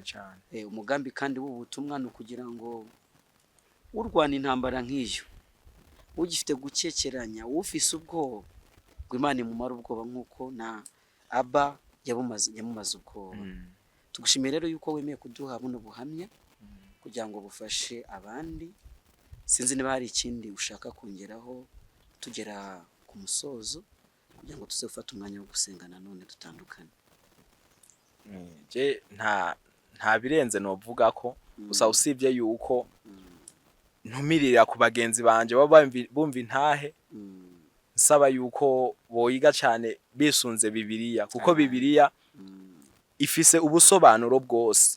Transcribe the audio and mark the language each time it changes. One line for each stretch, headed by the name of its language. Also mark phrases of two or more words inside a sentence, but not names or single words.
Kinyarwanda: Umugambi kandi w'ubutumwa no kugira ngo urwana intambara nk'iyo ugifite gukekeranya ufise ubwoba ngo Imana imumara ubwoba nk'uko na Aba yamumaze ubwoba. Tugushimira rero yuko wemeye kuduha buno buhamya kugira ngo bufashe abandi. Sinzi niba hari ikindi ushaka kongeraho tugera ku musozo kugira ngo tuze gufata umwanya wo gusenga nanone dutandukanye.
Rundi: Je nta birenze novuga ko gusa usibye yuko ntumirira ku bagenzi banje baba bumva intahe nsaba yuko boyiga cyane bisunze Bibiliya kuko Bibiliya ifise ubusobanuro bwose.